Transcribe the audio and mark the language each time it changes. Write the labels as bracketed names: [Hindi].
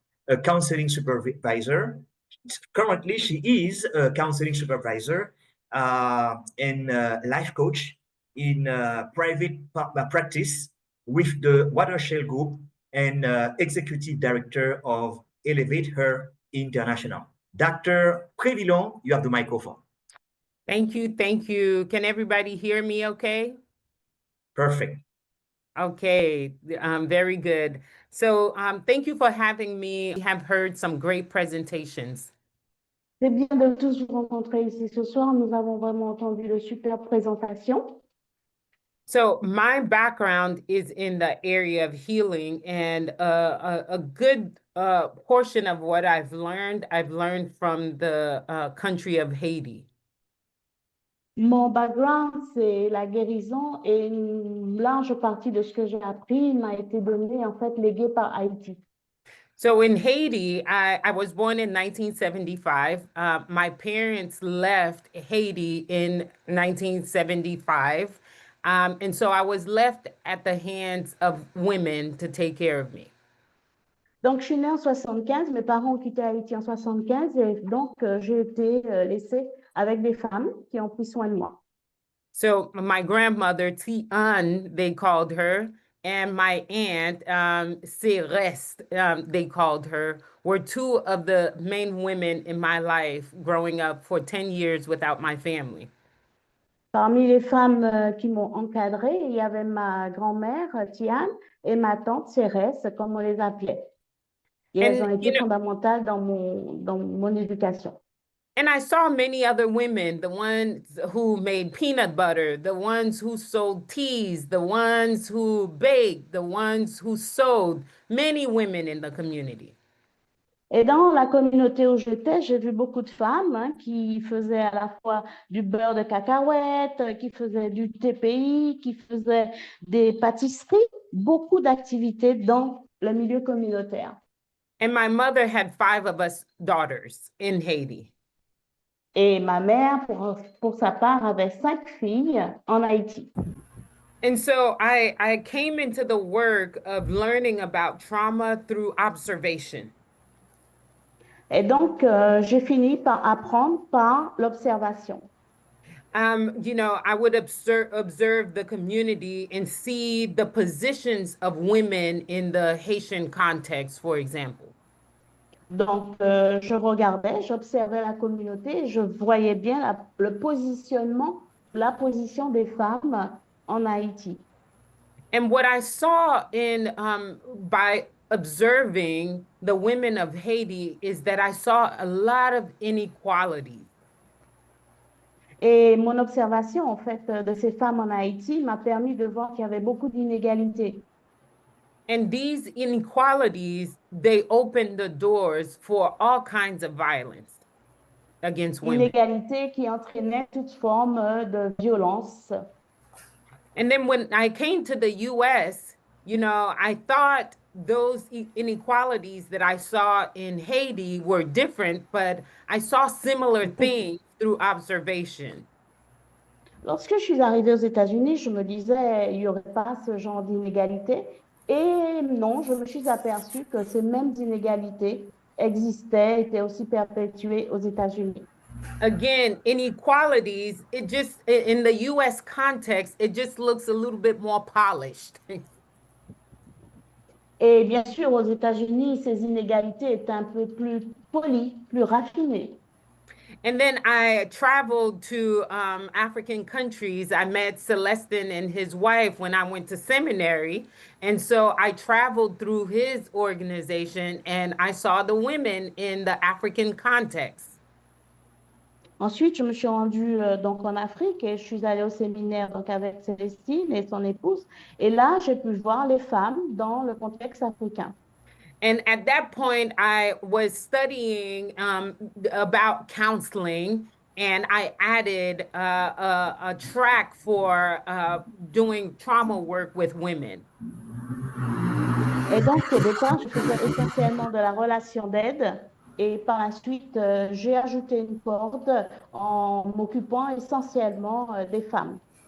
[English] a counseling supervisor. Currently, she is a counseling supervisor and life coach in private practice with the Watershed Group and executive director of Elevate Her International. Dr. Prévillon, you have the microphone. Thank you. Thank you. Can everybody hear me okay? Perfect. Okay, very good. So thank you for having me. We have heard some great presentations. [French] C'est bien de tous vous rencontrer ici ce soir. Nous avons vraiment entendu de superbes présentations. [English] So my background is in the area of healing, and a good portion of what I've learned from the country of Haiti. [French] Mon background, c'est la guérison et une large partie de ce que j'ai appris m'a été donné, en fait, légué par Haïti. [English] So in Haiti, I was born in 1975. My parents left Haiti in 1975. And so I was left at the hands of women to take care of me. [French] Donc, je suis née en 75. Mes parents ont quitté Haïti en 75. Et donc, j'ai été laissée avec des femmes qui ont pris soin de moi. [English] So my grandmother, Tian, they called her, and my aunt, Céreste, they called her, were two of the main women in my life growing up for 10 years without my family. [French] Parmi les femmes qui m'ont encadrée, il y avait ma grand-mère, Tiane, et ma tante, Cérès, comme on les appelait. Et elles ont été fondamentales dans mon éducation. [English] And I saw many other women, the ones who made peanut butter, the ones who sold teas, the ones who baked, the ones who sewed, many women in the community. [French] Et dans la communauté où j'étais, j'ai vu beaucoup de femmes qui faisaient à la fois du beurre de cacahuète, qui faisaient du TPI, qui faisaient des pâtisseries, beaucoup d'activités dans le milieu communautaire. [English] And my mother had 5 of us daughters in Haiti. [French] Et ma mère, pour sa part, avait 5 filles en Haïti. [English] And so I came into the work of learning about trauma through observation. [French] Et donc, j'ai fini par apprendre par l'observation. [English] You know, I would observe the community and see the positions of women in the Haitian context, for example. [French] Donc, je regardais, j'observais la communauté, je voyais bien le positionnement, la position des femmes en Haïti. [English] And what I saw in by observing the women of Haiti is that I saw a lot of inequality. [French] Et mon observation, en fait, de ces femmes en Haïti m'a permis de voir qu'il y avait beaucoup d'inégalités. [English] And these inequalities, they opened the doors for all kinds of violence against women. [French] Inégalités qui entraînaient toute forme de violence. [English] And then when I came to the US, you know, I thought those inequalities that I saw in Haiti were different, but I saw similar things through observation. [French] Lorsque je suis arrivée aux États-Unis, je me disais, il n'y aurait pas ce genre d'inégalité. Et non, je me suis aperçue que ces mêmes inégalités existaient, étaient aussi perpétuées aux États-Unis. [English] Again, inequalities, it just, in the US context, it just looks a little bit more polished. [French] Et bien sûr, aux États-Unis, ces inégalités étaient un peu plus polies, plus raffinées. [English] And then I traveled to African countries. I met Celestin and his wife when I went to seminary. And so I traveled through his organization and I saw the women in the African context. [French] Ensuite, je me suis rendue donc en Afrique et je suis allée au séminaire donc avec Célestine et son épouse. Et là, j'ai pu voir les femmes dans le contexte africain. [English] And at that point, I was studying about counseling, and I added a track for doing trauma work with women. [French] Et donc, au départ, je faisais essentiellement de la relation d'aide. Et par la suite, j'ai ajouté une corde en m'occupant essentiellement des femmes.